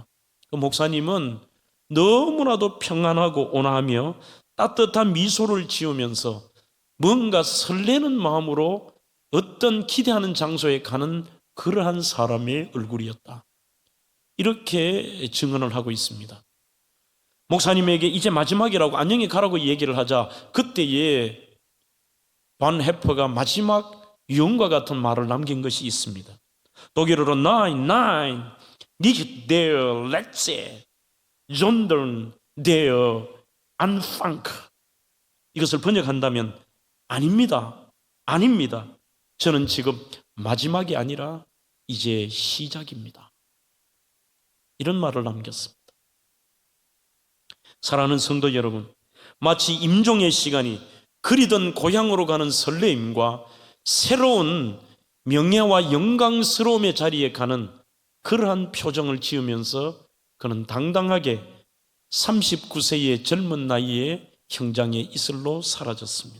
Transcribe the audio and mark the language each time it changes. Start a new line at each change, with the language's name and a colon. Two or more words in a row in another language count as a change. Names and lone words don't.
Korean: 그 목사님은 너무나도 평안하고 온화하며 따뜻한 미소를 지으면서 뭔가 설레는 마음으로 어떤 기대하는 장소에 가는 그러한 사람의 얼굴이었다. 이렇게 증언을 하고 있습니다. 목사님에게 이제 마지막이라고 안녕히 가라고 얘기를 하자 그때에 반 해퍼가 마지막 유언과 같은 말을 남긴 것이 있습니다.
German: 독일어로 Nein, nicht der Letzte, sondern der Anfang.
Korean: 이것을 번역한다면 아닙니다. 저는 지금 마지막이 아니라 이제 시작입니다. 이런 말을 남겼습니다. 사랑하는 성도 여러분, 마치 임종의 시간이 그리던 고향으로 가는 설레임과 새로운 명예와 영광스러움의 자리에 가는 그러한 표정을 지으면서 그는 당당하게 39세의 젊은 나이에 형장의 이슬로 사라졌습니다.